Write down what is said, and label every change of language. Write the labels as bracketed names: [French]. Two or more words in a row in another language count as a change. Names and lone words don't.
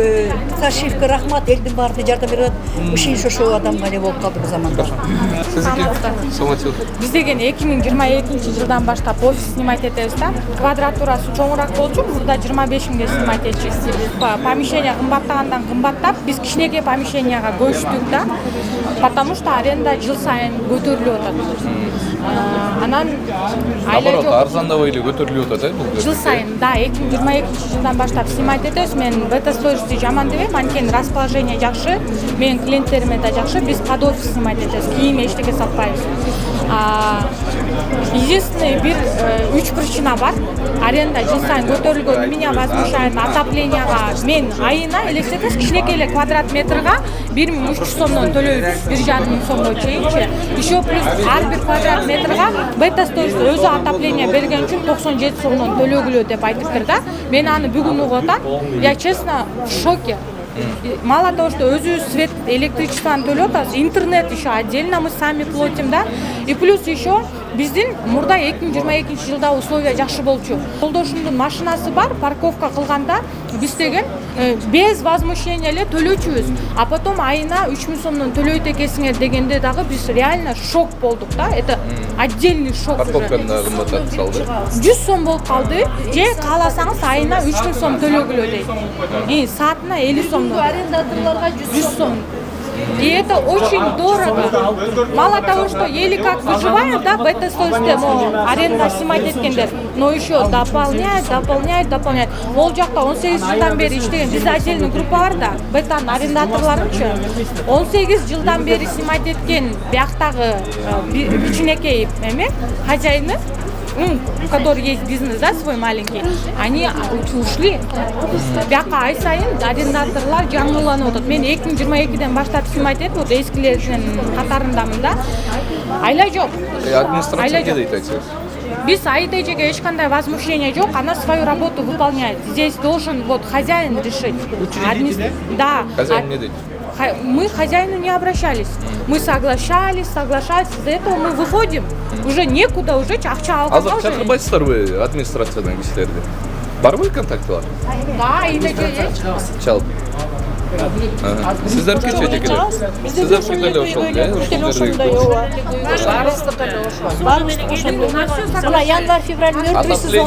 [Kyrgyz] Ташиевке рахмат, элдин баарына жардам берип атат. Ишенич ошол адамга эле болуп калды бул заманда. Саматил. Биз деген 2022 жылдан баштап [Russian] офис снимать [Kyrgyz] этебиз да. Квадратурасы чоңураак болчу, мурда 25 миңге снимать этчүбүз. Помещение кымбаттагандан кымбаттап, биз кичинекей помещенияга көчтүк да. [Russian] Потому что аренда [Kyrgyz] жыл сайын көтөрүлүп атат. Анан айла Наоборот, жок. арзандабай эле көтөрүлүп атат, бул. Жыл сайын, да, 2022 жылдан баштап снимать этебиз. Мен бета-стористи жаман дебейм, анткени расположение жакшы, менин клиенттериме да жакшы. Биз [Russian] под офис [Kyrgyz] снимать этебиз, кийим эчтеке сатпайбыз. Единственный бир 3 причина бар. Аренда жыл сайын көтөрүлгөн. [Russian] Меня возмущает [Kyrgyz] отопленияга. Мен айына элестетесиз, кичинекей эле квадрат метрге 1300 сомдон төлөйбүз, 1,5 миң сомго чейинчи. [Russian] Еще плюс [Kyrgyz] ар бир квадрат метрге бета-сторис өзү отопление берген үчүн 97 сомдон төлөгүлө деп айтыптыр да. Мен аны бүгүн угуп атам. [Russian] Я честно в шоке. Мало того, что [Kyrgyz] өзүбүз свет, электричествоны төлөп атабыз, [Russian] интернет еще отдельно мы сами платим, да. И плюс еще [Kyrgyz] биздин мурда 2022 жылда условия жакшы болчу. Жолдошумдун машинасы бар, парковка кылганда биз деген [Russian] без возмущения [Kyrgyz] эле төлөчүбүз. [Russian] А потом [Kyrgyz] айына 3000 сомдон төлөйт экенсиңер дегенде дагы биз [Russian] реально шок [Kyrgyz] болдук да. [Russian] Это отдельный шок. [Kyrgyz] Парковканы да кымбаттатып салды. 100 сом болуп калды. Же кааласаңыз айына 3000 сом төлөгүлө дейт. Саатына 50 сом. Арендаторларга 100 сом. [Russian] И это очень дорого. Мало того, что еле как выживают, да, бета-стористе, аренда снимать эткендер, но еще дополняют. [Kyrgyz] Ол жакта 18 жылдан бери иштеген, бизде отдельный группа бар да, бетанын арендаторлорунчу. 18 жылдан бери снимать эткен бияктагы кичинекей хозяины, [Russian] который есть бизнес, да, свой маленький, они ушли. [Kyrgyz] Бияка ай сайын арендаторлар жаңыланып атат. Мен 2022-ден баштап снимать этип, вот эскилердин катарындамын да. Айла жок. Администрация эмне дейт айтсаңыз? Биз АИДЖге эчкандай возмущение жок, [Russian] она свою работу выполняет. Здесь должен вот хозяин решить. Да. [Kyrgyz] Хозяин эмне дейт? [Russian] Мы к хозяину не обращались. Мы соглашались. Из-за этого мы выходим. Уже некуда, уже [Kyrgyz] акча алганга [Russian] уже. [Kyrgyz] Азыр чакырбайсыздарбы администрациядан кишилерди? Барбы контактылар? Да, АИДЖге. Чал. Сиздерки чечекелер? Сиздерки деле ошол, [Russian] Мына январь-февраль мертвый сезон.